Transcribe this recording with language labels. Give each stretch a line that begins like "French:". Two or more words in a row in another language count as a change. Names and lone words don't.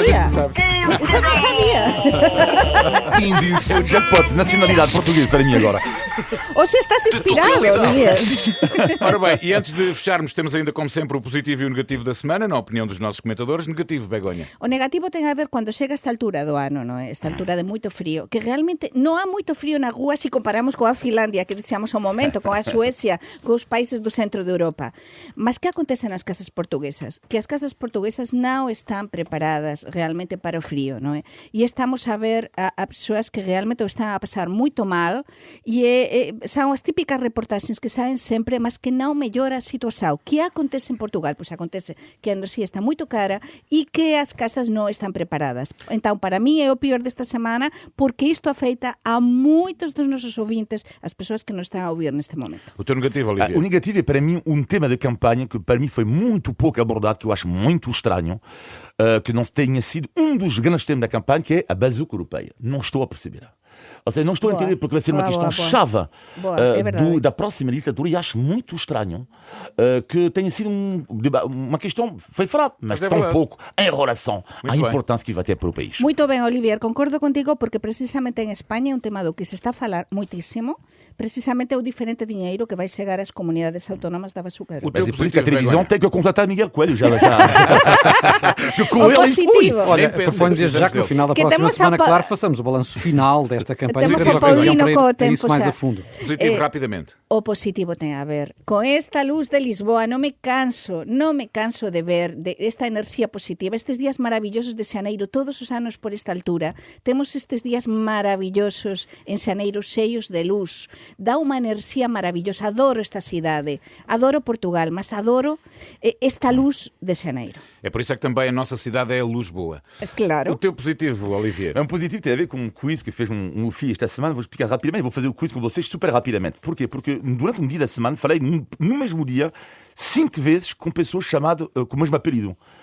Portuguese: coisas que sabes. Isso eu não sabia. Índice O jackpot, nacionalidade portuguesa para mim agora. Ou se estás inspirado, Olivier. Ora bem, e antes de fecharmos, temos ainda, como sempre, o positivo e o negativo da semana, na opinião dos nossos comentadores. Negativo, Begonha.
Galician: O negativo ten a ver cando chega esta altura do ano, non é? Esta altura de moito frío, que realmente non há moito frío na rúa se comparamos coa Finlandia, que dixamos ao momento, coa Suecia, cos países do centro de Europa. Mas que acontece nas casas portuguesas? Que as casas portuguesas non están preparadas realmente para o frío, non é? E estamos a ver a persoas que realmente o están a pasar moito mal e son as típicas reportaxes que saen sempre, mas que non mellora a situación. Que acontece en Portugal? Pois acontece que a enerxía está moito cara e que as casas non están preparadas. Entón, para mí é o pior desta semana porque isto afeita a moitos dos nosos ouvintes, as persoas que nos están a ouvir neste momento.
Portuguese: O teu negativo, Olivier. O negativo é para mim um tema de campanha que para mim foi muito pouco abordado, que eu acho muito estranho, que não tenha sido um dos grandes temas da campanha, que é a bazuca europeia. Não estou a perceber. Ou seja, não estou a entender porque vai ser uma questão chave É verdade. da próxima legislatura e acho muito estranho que tenha sido uma questão, foi falado, mas Mas é tão verdade. pouco em relação à Muito bem. importância que vai ter para o país.
Galician: Muito ben, Olivier, concordo contigo porque precisamente en España é un tema do que se está a falar moitísimo, precisamente é o diferente diñeiro que vai chegar ás comunidades autónomas da bazuca
Portuguese: O
Galician: europea.
Portuguese: teu Mas é por isso que a positivo, televisão Begonha. tem que contratar Miguel Coelho já. Que com O ele, positivo. Olha, Nem pensa, proponho desde já precisamos que no dele. final da Que próxima temos semana, a pa- claro, façamos o balanço final desta campanha. Temos Teremos a ocasião Paulino para ir
Galician: co
Portuguese: a tempo isso mais
Galician: xa.
Portuguese: a fundo. Positivo, rapidamente.
Galician: O positivo ten a ver con esta luz de Lisboa. Non me canso de ver de esta enerxía positiva. Estes días maravillosos de Xaneiro, todos os anos por esta altura, temos estes días maravillosos en Xaneiro, cheios de luz. Dá unha enerxía maravillosa. Adoro esta cidade, adoro Portugal, mas adoro esta luz de Xaneiro.
Portuguese: É por isso é que também a nossa cidade é a luz boa. Claro. O teu positivo, Olivier. É um positivo tem a ver com um quiz que fez um FI esta semana. Vou explicar rapidamente. Vou fazer o quiz com vocês super rapidamente. Porquê? Porque durante um dia da semana falei no mesmo dia 5 vezes com pessoas chamadas com o mesmo apelido.